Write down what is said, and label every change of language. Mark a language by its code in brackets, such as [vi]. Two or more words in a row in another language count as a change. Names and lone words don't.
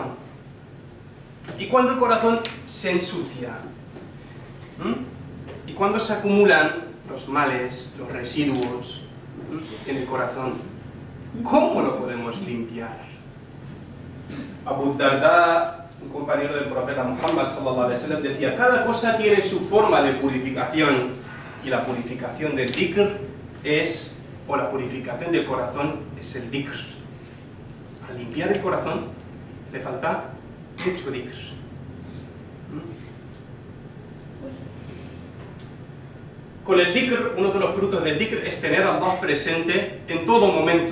[es] ¿Y cuando el corazón se ensucia? ¿Y cuando se acumulan los males, los residuos en el corazón? ¿Cómo lo podemos limpiar? Abu Darda, un compañero del profeta Muhammad [ar] صلى الله عليه وسلم, [es] decía, cada cosa tiene su forma de purificación, y la purificación del dhikr es, o la purificación del corazón es el dhikr. Para limpiar el corazón hace falta mucho dhikr. Con el dhikr, uno de los frutos del dhikr es tener a Allah presente en todo momento.